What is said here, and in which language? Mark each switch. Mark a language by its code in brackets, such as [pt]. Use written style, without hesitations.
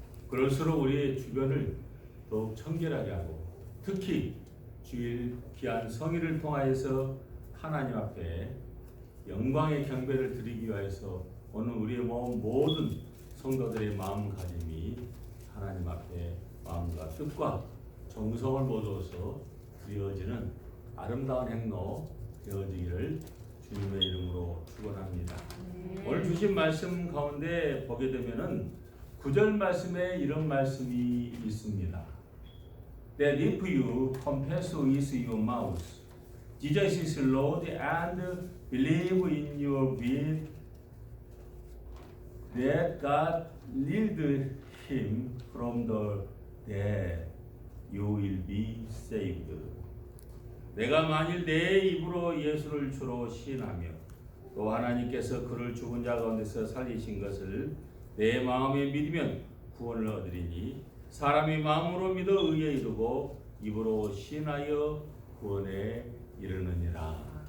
[ko] 그럴수록 우리의 주변을 더욱 청결하게 하고 특히 주일 귀한 성의를 통하여서 하나님 앞에 영광의 경배를 드리기 위해서 오늘 우리의 모든 성도들의 마음가짐이 하나님 앞에 마음과 뜻과 정성을 모두어서 드려지는 아름다운 행로 되어지기를 주님의 이름으로 축원합니다. 오늘 주신 말씀 가운데 보게 되면은 9절 말씀에 이런 말씀이 있습니다. [en] That if you confess with your mouth Jesus is Lord and believe in your heart that God raised him from the dead, you will be saved. [ko] 내가 만일 내 입으로 예수를 주로 시인하며 또 하나님께서 그를 죽은 자 가운데서 살리신 것을 내 마음에 믿으면 구원을 얻으리니 사람이 마음으로 믿어 의에 이르고 입으로 시인하여 구원에 이르느니라.